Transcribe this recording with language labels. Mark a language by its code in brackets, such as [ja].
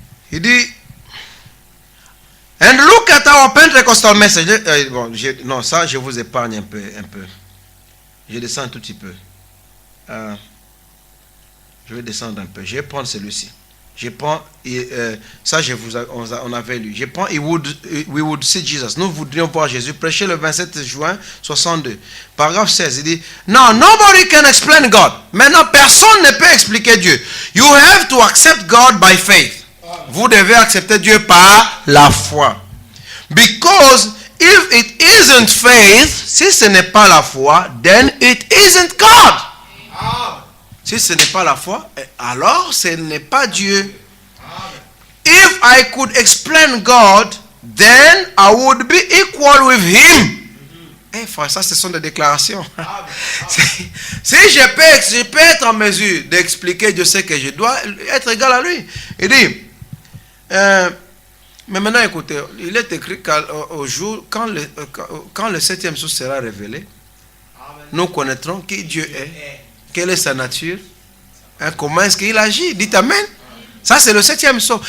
[fr] Il dit, [en] and look at our Pentecostal message. [fr] Bon, non, ça, je vous épargne un peu. Je descends un tout petit peu. Je vais descendre un peu. Je vais prendre celui-ci. Je prends, ça on avait lu. Je prends, [en] we would see Jesus. [fr] Nous voudrions voir Jésus. Prêcher le 27 juin 62. Paragraphe 16, il dit, [en] no, nobody can explain God. [fr] Maintenant, personne ne peut expliquer Dieu. [en] You have to accept God by faith. [fr] Vous devez accepter Dieu par la foi. [en] Because if it isn't faith, [fr] si ce n'est pas la foi, [en] then it isn't God. [fr] Si ce n'est pas la foi, alors ce n'est pas Dieu. [en] If I could explain God, then I would be equal with Him. [fr] Frère, ça ce sont des déclarations. Si je peux être en mesure d'expliquer Dieu, c'est que je dois être égal à lui. Il dit, mais maintenant écoutez, il est écrit qu'au jour, quand le 7e jour sera révélé, nous connaîtrons qui Dieu est. Quelle est sa nature? Comment est-ce qu'il agit? Dites Amen. Ça, c'est le 7e sceau.